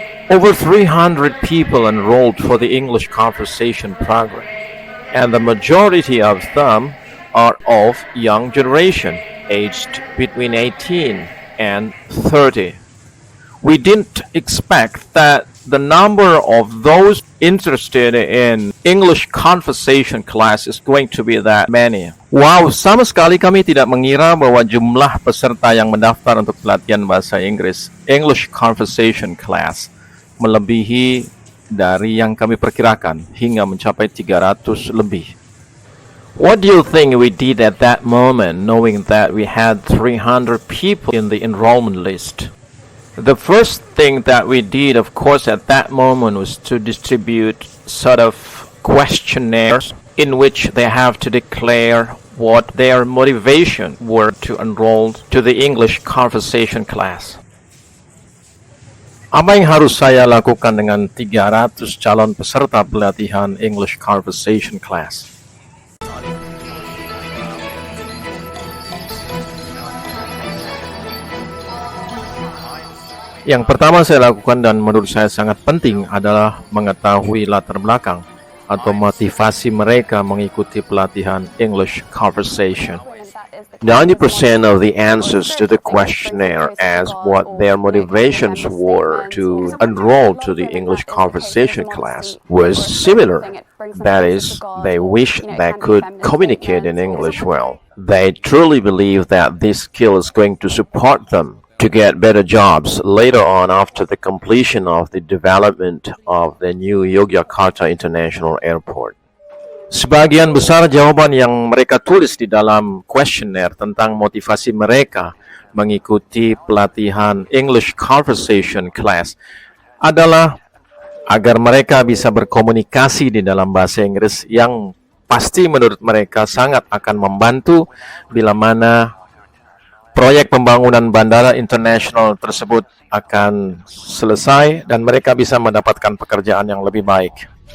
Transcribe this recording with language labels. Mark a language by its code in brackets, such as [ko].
[en] Over 300 people enrolled for the English conversation program, and the majority of them are of young generation, aged between 18 and 30. We didn't expect that the number of those interested in English conversation class is going to be that many. [id] Wow, sama sekali kami tidak mengira bahwa jumlah peserta yang mendaftar untuk pelatihan bahasa Inggris English conversation class melebihi dari yang kami perkirakan, hingga mencapai 300 lebih. [en] What do you think we did at that moment, knowing that we had 300 people in the enrollment list? The first thing that we did, of course, at that moment was to distribute sort of questionnaires in which they have to declare what their motivation were to enroll to the English conversation class. [id] Apa yang harus saya lakukan dengan 300 calon peserta pelatihan English conversation class? Yang pertama saya lakukan dan menurut saya sangat penting adalah mengetahui latar belakang atau motivasi mereka mengikuti pelatihan English conversation. [en] 90% of the answers to the questionnaire asked what their motivations were to enroll to the English conversation class was similar. That is, they wish they could communicate in English well. They truly believe that this skill is going to support them to get better jobs later on after the completion of the development of the new Yogyakarta International Airport. [id] Sebagian besar jawaban yang mereka tulis di dalam questionnaire tentang motivasi mereka mengikuti pelatihan English conversation class adalah agar mereka bisa berkomunikasi di dalam bahasa Inggris, yang pasti menurut mereka sangat akan membantu bila mana proyek pembangunan bandara internasional tersebut akan selesai dan mereka bisa mendapatkan pekerjaan yang lebih baik.